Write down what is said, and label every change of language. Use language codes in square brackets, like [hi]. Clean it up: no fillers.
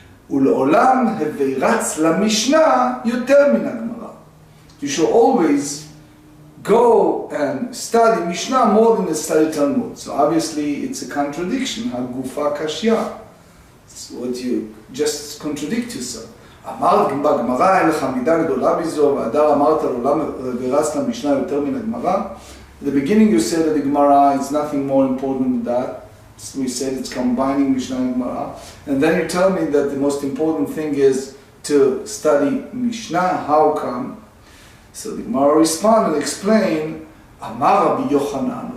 [he] U'le'olam heveiratz lamishnah yoter min ha'Gemara. [en] You should always go and study Mishnah more than study Talmud. So obviously it's a contradiction. [he] Hagufa kashya. [en] It's what you just contradict yourself. [he] אמרת בגמרא אין לך מידה גדולה בזו, והדר אמרת לעולם ורץ למשנה יותר מן הגמרא. [en] At the beginning you said that the Gemara is nothing more important than that. We said it's combining Mishnah and Gemara. And then you tell me that the most important thing is to study Mishnah. How come? So the Gemara responded and explained, Amar Rabbi Yochanan.